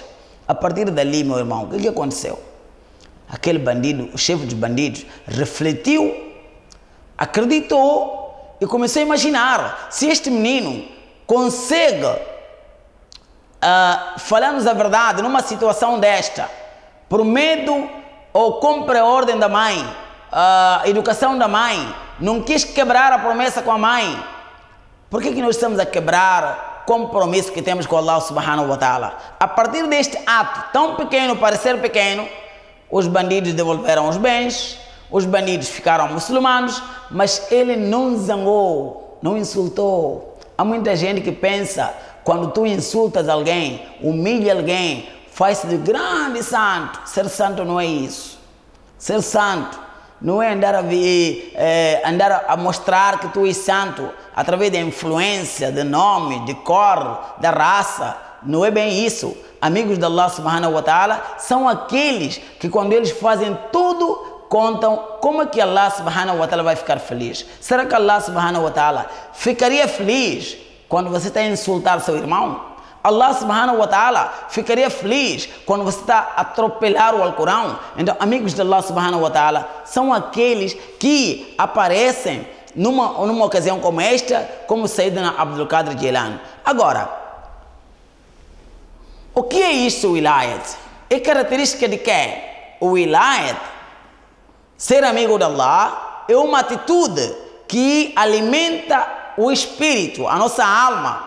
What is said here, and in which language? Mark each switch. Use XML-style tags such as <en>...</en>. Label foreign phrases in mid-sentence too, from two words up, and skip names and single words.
<pt>A partir dali, meu irmão, o que aconteceu? Aquele bandido, o chefe dos bandidos, refletiu, acreditou e começou a imaginar: se este menino consegue falar-nos a verdade numa situação desta, por medo ou cumpre a ordem da mãe, a educação da mãe, não quis quebrar a promessa com a mãe. Por que nós estamos a quebrar o compromisso que temos com Allah</pt> <ar>سبحانه وتعالى?</ar> <pt>A partir deste ato tão pequeno, parecer pequeno, os bandidos devolveram os bens, os bandidos ficaram muçulmanos, mas ele não zangou, não insultou. Há muita gente que pensa, quando tu insultas alguém, humilha alguém, faz-se de grande santo. Ser santo não é isso. Ser santo não é andar a mostrar que tu és santo através da influência, de nome, de cor, da raça. Não é bem isso. Amigos de Allah</pt> <ar>سبحانه وتعالى</ar> <pt>são aqueles que quando eles fazem tudo, contam como é que Allah</pt> <ar>سبحانه وتعالى</ar> <pt>vai ficar feliz. Será que Allah</pt> <ar>سبحانه وتعالى</ar> <pt>ficaria feliz quando você está a insultar seu irmão? Allah</pt> <ar>سبحانه وتعالى</ar> <pt>ficaria feliz quando você está a atropelar o Alcorão? Então, amigos de Allah</pt> <ar>سبحانه وتعالى</ar> <pt>são aqueles que aparecem numa ocasião como esta, como Sayyidina Abdul Qadir Jilani. Agora, o que é isso, o wilayat? É característica de quê? O wilayat, ser amigo de Allah, é uma atitude que alimenta o espírito, a nossa alma.</pt>